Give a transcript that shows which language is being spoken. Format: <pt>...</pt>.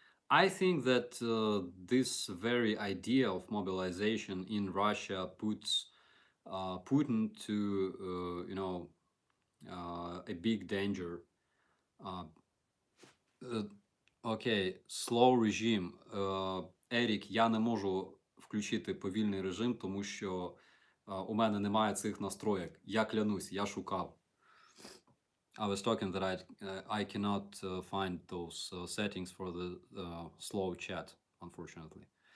<en>I think that this very idea of mobilization in Russia puts Putin to, a big danger. Uh, Окей, slow regime.</en> <uk>Ерік, я не можу включити повільний режим, тому що у мене немає цих настроєк. Я клянусь, я шукав.</uk> <en>I was talking that I cannot find those settings for the slow chat, unfortunately.</en>